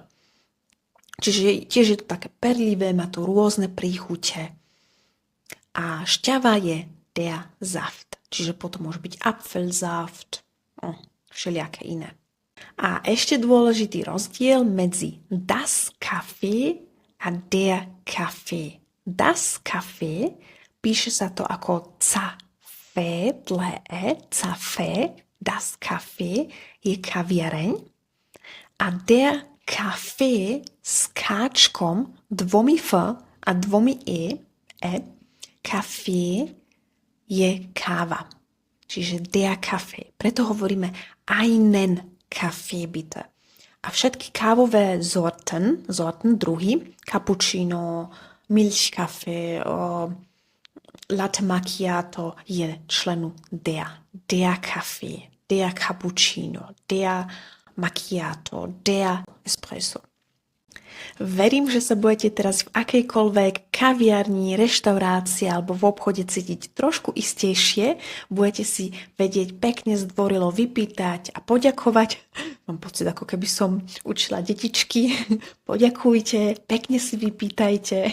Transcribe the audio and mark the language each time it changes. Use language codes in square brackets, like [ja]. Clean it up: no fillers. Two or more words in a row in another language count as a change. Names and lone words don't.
[sk] Čiže tiež je to také perlivé, má to rôzne príchute. A šťava je [de] der Saft. [sk] Čiže potom môže byť Apfelsaft, všelijaké iné. A ešte dôležitý rozdiel medzi [de] das Kaffee [sk] a [de] der Kaffee. Das Kaffee [sk] píše sa to ako Café, dlhé E, Café, [de] das Kaffee [sk] je kaviareň a [de] der Kaffee [sk] s káčkom, dvomi F a dvomi E, Kaffee je káva. [de] Čiže der Kaffee. [sk] Preto hovoríme [de] einen Kaffee bitte. [sk] A všetky kávové sorten, druhy, [de] cappuccino, Milchkaffee, latte macchiato [sk] je členu [de] der Kaffee, der cappuccino, der macchiato, der espresso. [sk] Verím, že sa budete teraz v akejkoľvek kaviarni, reštaurácii alebo v obchode cítiť trošku istejšie. Budete si vedieť pekne zdvorilo vypýtať a poďakovať. Mám pocit, ako keby som učila detičky. Poďakujte, pekne si vypýtajte.